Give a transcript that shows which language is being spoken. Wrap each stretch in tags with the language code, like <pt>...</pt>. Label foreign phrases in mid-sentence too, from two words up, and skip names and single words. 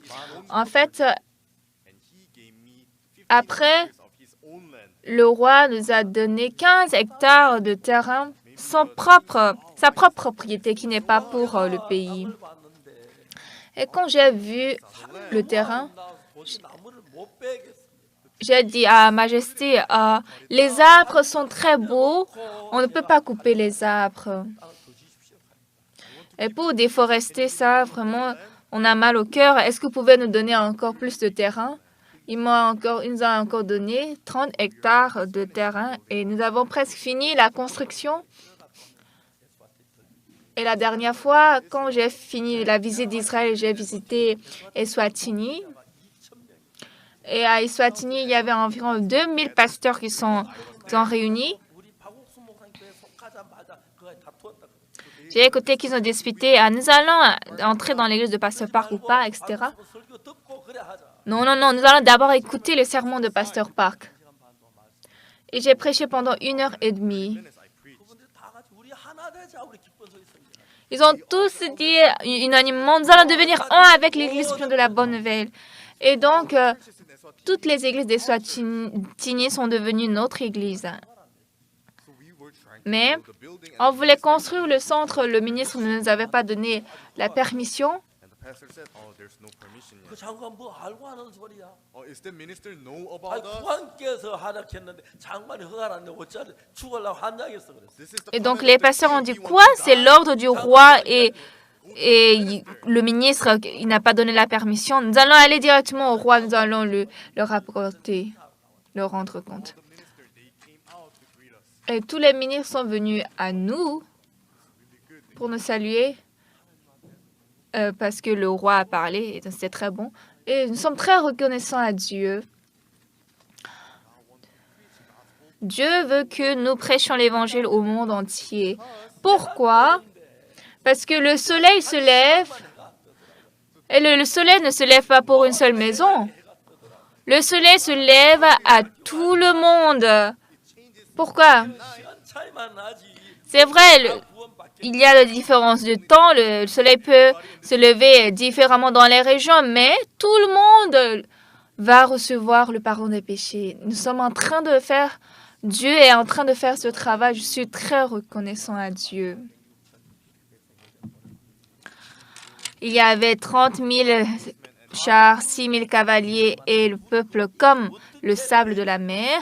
<fr>En fait, après, le roi nous a donné 15 hectares de terrain, sa propre propriété qui n'est pas pour le pays. Et quand j'ai vu le terrain,</fr> <ko>나무를 못 빼겠어.</ko> <fr>j'ai dit à Majesté, les arbres sont très beaux, on ne peut pas couper les arbres. Et pour déforester ça, vraiment, on a mal au cœur. Est-ce que vous pouvez nous donner encore plus de terrain? Il nous a encore donné 30 hectares de terrain et nous avons presque fini la construction. Et la dernière fois, quand j'ai fini la visite d'Israël, j'ai visité Eswatini. Et à Eswatini, il y avait environ 2000 pasteurs qui sont réunis.</fr> <ko>우리 박옥수 목사님 교회 속하자마자 그거 다투었다.</ko> <fr>J'ai écouté qu'ils ont discuté, nous allons entrer dans l'église de Pasteur Park ou pas, etc.</fr> <ko>설교 듣고 그래 하자.</ko> <fr>Non, non, non, nous allons d'abord écouter le sermon de Pasteur Park. Et j'ai prêché pendant 1h30.</fr> <ko>그분들 다 같이 우리 하나 되자 우리 기쁜 소리 있습니다.</ko> <fr>Ils ont tous dit unanimement, nous allons devenir un avec l'église de la Bonne Nouvelle. Et donc, toutes les églises des Swatini sont devenues notre église. Mais on voulait construire le centre, le ministre ne nous avait pas donné la permission.</fr> <en>And the pastor said, "Oh, there's no permission</en> <ko>그</ko> <en>yet."</en> <ko>장관 뭐 알고 하는 소리야?</ko> <en>Is the minister know</en> <ko>아니</ko> <en>about us?</en> <ko>국왕께서 하락했는데 장관이 허가를 안 내고 어쩌래 죽으려고 환장했어 그랬어.</ko> <en>This is the</en> <fr>Et donc</fr> <en>command</en> <fr>les</fr> <en>of the</en> <fr>pasteurs ont</fr> <en>king.</en> <fr>dit</fr> <en>He</en> <fr>quoi?</fr> <en>wants to</en> <fr>C'est</fr> <en>die.</en> <fr>l'ordre du roi et le ministre, il n'a pas donné la permission. Nous allons aller directement au roi, nous allons le rapporter, le rendre compte.</fr> <en>The minister, they came out to greet us.</en> <fr>Et tous les ministres sont venus à nous pour nous saluer parce que le roi a parlé et c'était très bon. Et nous sommes très reconnaissants à Dieu. Dieu veut que nous prêchions l'évangile au monde entier. Pourquoi? Parce que le soleil se lève et le soleil ne se lève pas pour une seule maison. Le soleil se lève à tout le monde. Pourquoi?</fr> <ko>시간 차이만 나지.</ko> <fr>C'est vrai,</fr> <ko>구원받게</ko> <fr>il y a des différences de temps. Le soleil peut se lever différemment dans les régions, mais tout le monde va recevoir le pardon des péchés. Nous sommes en train de faire, Dieu est en train de faire ce travail. Je suis très reconnaissant à Dieu. Il y avait 30 000 chars, 6 000 cavaliers et le peuple comme le sable de la mer.</fr>